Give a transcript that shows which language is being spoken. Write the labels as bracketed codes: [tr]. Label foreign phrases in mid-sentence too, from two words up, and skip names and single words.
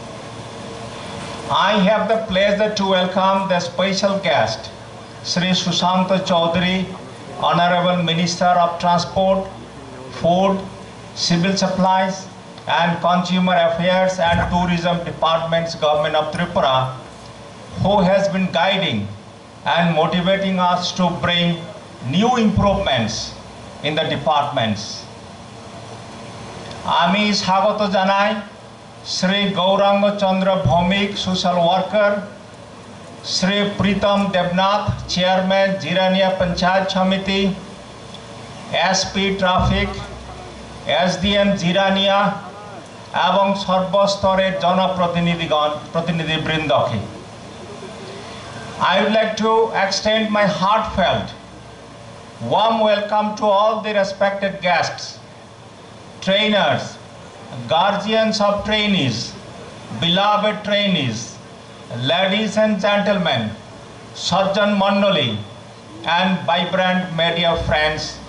[en] I have the pleasure to welcome the special guest, Sri Sushanto Chaudhary, Honorable Minister of Transport, Food, Civil Supplies and Consumer Affairs and Tourism Departments, Government of Tripura, who has been guiding and motivating us to bring new improvements in the departments. [bn] আমি স্বাগত জানাই Sri Gauranga Chandra Bhaumik, [en] social worker, [bn] Sri Pritam Devnath, Chairman, Jirania Panchayat Samiti, [en] SP Traffic, [bn] SDM Jirania, এবং সর্বস্তরের জনপ্রতিনিধিবৃন্দকে [en] I would like to extend my heartfelt warm welcome to all the respected guests, trainers, guardians of trainees, beloved trainees, ladies and gentlemen, [bn] সজ্জন মণ্ডলী [en] and vibrant media friends,